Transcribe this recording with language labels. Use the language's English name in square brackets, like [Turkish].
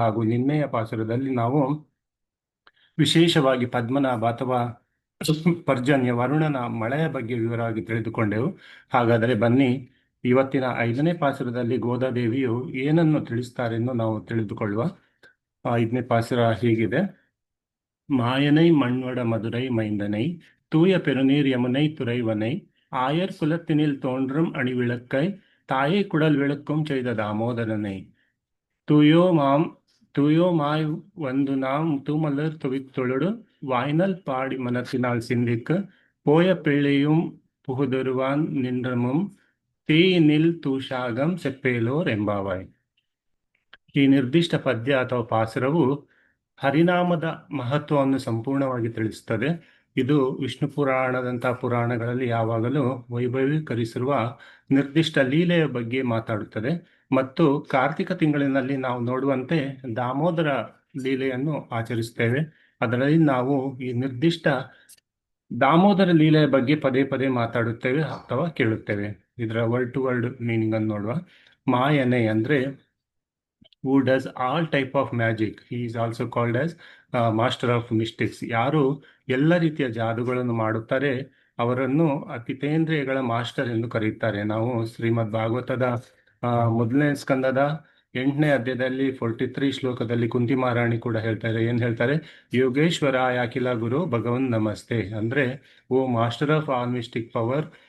[Kannada] ಹಾಗೂ ನಿನ್ನೆಯ ಪಾಸುರದಲ್ಲಿ ನಾವು ವಿಶೇಷವಾಗಿ ಪದ್ಮನಾಭ ಅಥವಾ ಪರ್ಜನ್ಯ ವರುಣನ ಮಳೆಯ ಬಗ್ಗೆ ವಿವರವಾಗಿ ತಿಳಿದುಕೊಂಡೆವು. ಹಾಗಾದರೆ ಬನ್ನಿ, ಇವತ್ತಿನ 5ನೇ ಪಾಸುರದಲ್ಲಿ ಗೋದಾದೇವಿಯು ಏನನ್ನು ತಿಳಿಸ್ತಾರೆಂದು ನಾವು ತಿಳಿದುಕೊಳ್ಳುವ. 5ನೇ ಪಾಸುರ ಹೀಗಿದೆ. [Tamil] மாயனை மண்வட மதுரை மைந்தனை தூய பெருநீர் யமுனை துறைவனை ஆயர் குலத்தினில் தோன்றும் அணிவிளக்கை தாயை குடல் விளக்கும் செய்த தாமோதரனை தூயோமாய் வந்து நாம் தூமலர் துவித்தொழுடு வாய்நல் பாடி மனத்தினால் சிந்திக்கு போய பிள்ளையும் புகுதருவான் நின்றமும் தீயிನಿಲ್ ತೂಷಾಗಂ ಸೆಪ್ಪೇಲೋರ್ ಎಂಬಾವಾಯ್. [Kannada] ಈ ನಿರ್ದಿಷ್ಟ ಪದ್ಯ ಅಥವಾ ಪಾಸುರವು ಹರಿನಾಮದ ಮಹತ್ವವನ್ನು ಸಂಪೂರ್ಣವಾಗಿ ತಿಳಿಸುತ್ತದೆ. ಇದು ವಿಷ್ಣು ಪುರಾಣದಂತಹ ಪುರಾಣಗಳಲ್ಲಿ ಯಾವಾಗಲೂ ವೈಭವೀಕರಿಸಿರುವ ನಿರ್ದಿಷ್ಟ ಲೀಲೆಯ ಬಗ್ಗೆ ಮಾತಾಡುತ್ತದೆ. ಮತ್ತು ಕಾರ್ತಿಕ ತಿಂಗಳಿನಲ್ಲಿ ನಾವು ನೋಡುವಂತೆ ದಾಮೋದರ ಲೀಲೆಯನ್ನು ಆಚರಿಸುತ್ತೇವೆ. ಅದರಲ್ಲಿ ನಾವು ಈ ನಿರ್ದಿಷ್ಟ ದಾಮೋದರ ಲೀಲೆಯ ಬಗ್ಗೆ ಪದೇ ಪದೇ ಮಾತಾಡುತ್ತೇವೆ ಅಥವಾ ಕೇಳುತ್ತೇವೆ. ಇದರ ವರ್ಡ್ ಟು ವರ್ಡ್ ಮೀನಿಂಗ್ ಅನ್ನು ನೋಡುವ. ಮಾಯನೆ ಅಂದ್ರೆ [English] who does all type of magic. He is also called as master of mystics. [Kannada] ಯಾರು ಎಲ್ಲ ರೀತಿಯ ಜಾದುಗಳನ್ನು ಮಾಡುತ್ತಾರೆ ಅವರನ್ನು ಅತಿತೇಂದ್ರಿಯಗಳ ಮಾಸ್ಟರ್ ಎಂದು ಕರೆಯುತ್ತಾರೆ. ನಾವು ಶ್ರೀಮದ್ ಭಾಗವತದ ಮೊದಲನೇ ಸ್ಕಂದದ 8ನೇ ಅಧ್ಯಾಯದಲ್ಲಿ 43 ಶ್ಲೋಕದಲ್ಲಿ ಕುಂತಿ ಮಹಾರಾಣಿ ಕೂಡ ಹೇಳ್ತಾರೆ. ಏನ್ ಹೇಳ್ತಾರೆ? [Sanskrit] ಯೋಗೇಶ್ವರ ಅಖಿಲ ಗುರು ಭಗವನ್ ನಮಸ್ತೆ. [Kannada] ಅಂದ್ರೆ ಓ [English] Master of all mystic power.